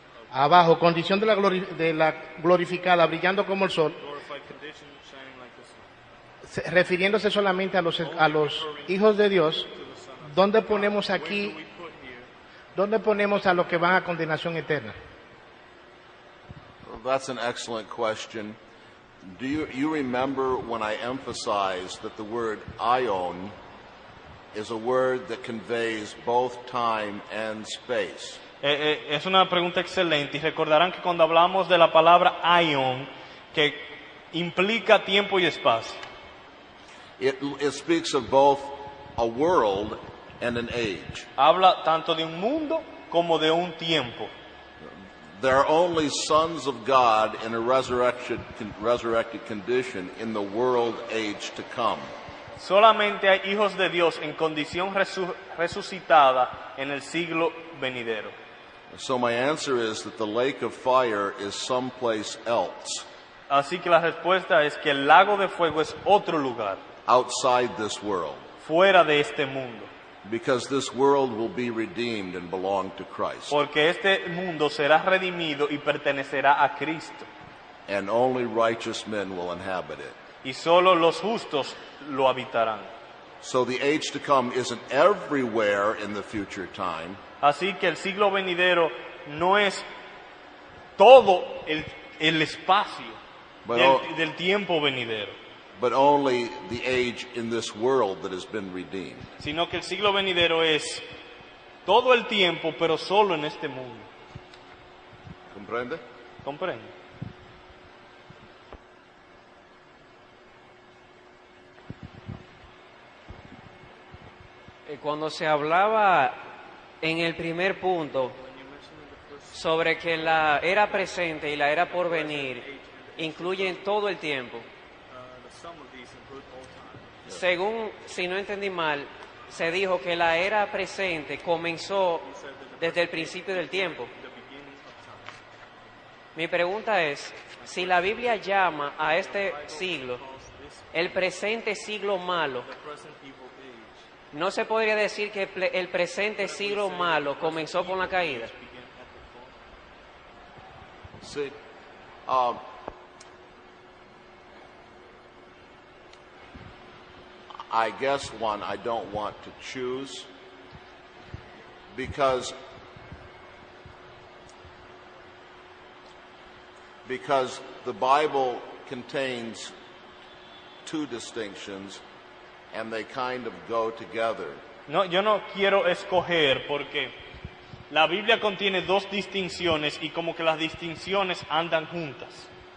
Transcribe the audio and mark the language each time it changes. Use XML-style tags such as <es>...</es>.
<es>Abajo, condición de la glorificada, brillando como el sol, refiriéndose solamente a los hijos de Dios. ¿Dónde ponemos aquí? ¿Dónde ponemos a los que van a condenación eterna?</es> <en>Well, that's an excellent question. Do you remember when I emphasized that the word aion is a word that conveys both time and space?</en> <es>Es una pregunta excelente y recordarán que cuando hablamos de la palabra aion, que implica tiempo y espacio,</es> <en>It speaks of both a world and an age.</en> <es>habla tanto de un mundo como de un tiempo.</es> <en>There are only sons of God in a resurrected condition in the world age to come.</en> <es>Solamente hay hijos de Dios en condición resucitada en el siglo venidero.</es> <en>So my answer is that the lake of fire is someplace else,</en> <es>Así que la respuesta es que el lago de fuego es otro lugar,</es> <en>outside this world,</en> <es>fuera de este mundo,</es> <en>because this world will be redeemed and belong to Christ.</en> <es>porque este mundo será redimido y pertenecerá a Cristo,</es> <en>And only righteous men will inhabit it.</en> <es>y solo los justos lo habitarán.</es> <en>So the age to come isn't everywhere in the future time,</en> <es>Así que el siglo venidero no es todo el espacio</es> <en>But all-</en> <es>del tiempo venidero,</es> <en>but only the age in this world that has been redeemed.</en> <es>sino que el siglo venidero es todo el tiempo, pero solo en este mundo. Comprende? ¿Comprende? Cuando se hablaba en el primer punto sobre que la era presente y la era por venir incluyen todo el tiempo, según, si no entendí mal, se dijo que la era presente comenzó desde el principio del tiempo. Mi pregunta es, si la Biblia llama a este siglo el presente siglo malo, ¿no se podría decir que el presente siglo malo comenzó con la caída?</es> <en>See, I guess one I don't want to choose because the Bible contains two distinctions and they kind of go together.</en> <es>No, yo no quiero escoger porque la Biblia contiene dos distinciones y como que las distinciones andan juntas.</es>